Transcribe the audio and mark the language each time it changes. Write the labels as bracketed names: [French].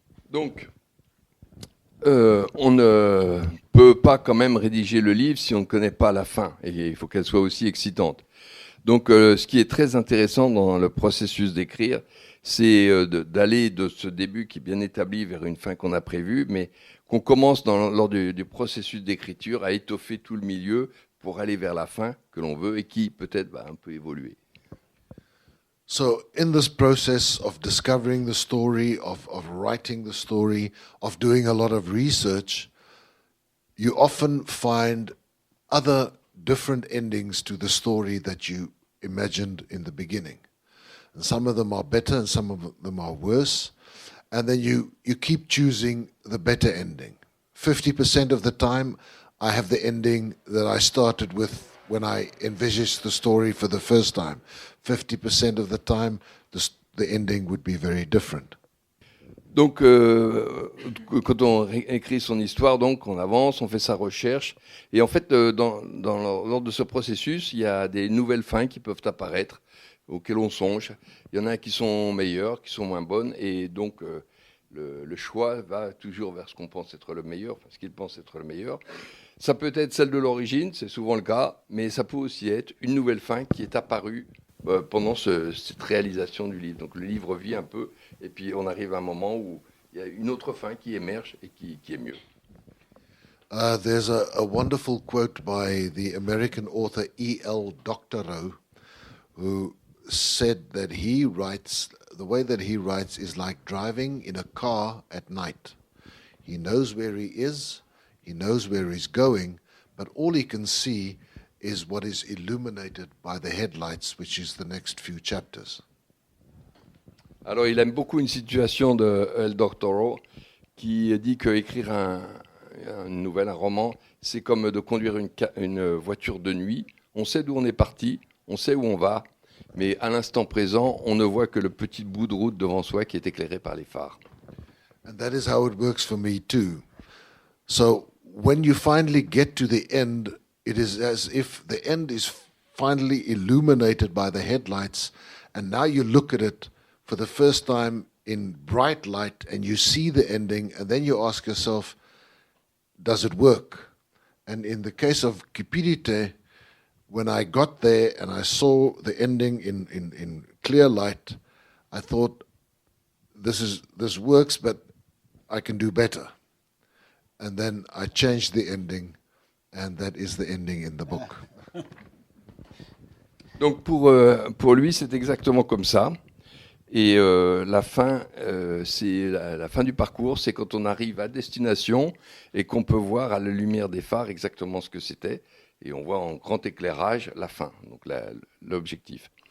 [French] Donc, on ne peut pas quand même rédiger le livre si on ne connaît pas la fin, et il faut qu'elle soit aussi excitante. Donc, ce qui est très intéressant dans le processus d'écrire, c'est d'aller de ce début qui est bien établi vers une fin qu'on a prévue, mais qu'on commence lors du processus d'écriture à étoffer tout le milieu pour aller vers la fin que l'on veut et qui peut-être va un peu évoluer. [English] So in this process of discovering the story, of writing the story, of doing a lot of research, you often find other different endings to the story that you imagined in the beginning. And some of them are better and some of them are worse. And then you keep choosing the better ending. 50% of the time, I have the ending that I started with when I envisaged the story for the first time. 50% of the time, the ending would be very different. [French] Donc, quand on écrit son histoire, donc, on avance, on fait sa recherche. Et en fait, lors de ce processus, il y a des nouvelles fins qui peuvent apparaître, auxquelles on songe. Il y en a qui sont meilleures, qui sont moins bonnes. Et donc, le choix va toujours vers ce qu'on pense être le meilleur, parce qu'il pense être le meilleur. Ça peut être celle de l'origine, c'est souvent le cas, mais ça peut aussi être une nouvelle fin qui est apparue pendant cette réalisation du livre. Donc le livre vit un peu, et puis on arrive à un moment où il y a une autre fin qui émerge et qui est mieux. [English] There's a wonderful quote by the American author E.L. Doctorow, who said that the way that he writes is like driving in a car at night. He knows where he is, he knows where he's going, but all he can see is what is illuminated by the headlights, which is the next few chapters. [French] Alors, il aime beaucoup une situation de El Doctorow qui dit qu'écrire une nouvelle, un roman, c'est comme de conduire une voiture de nuit. On sait d'où on est parti, on sait où on va, mais à l'instant présent, on ne voit que le petit bout de route devant soi qui est éclairé par les phares. [English] And that is how it works for me too. So when you finally get to the end, it is as if the end is finally illuminated by the headlights, and now you look at it for the first time in bright light and you see the ending, and then you ask yourself, does it work? And in the case of Kipirite, when I got there and I saw the ending in clear light, I thought, this works, but I can do better. And then I changed the ending, and that is the ending in the book. [French] Donc pour lui, c'est exactement comme ça. Et la fin, c'est la fin du parcours, c'est quand on arrive à destination et qu'on peut voir à la lumière des phares exactement ce que c'était. Et on voit en grand éclairage la fin, donc l'objectif.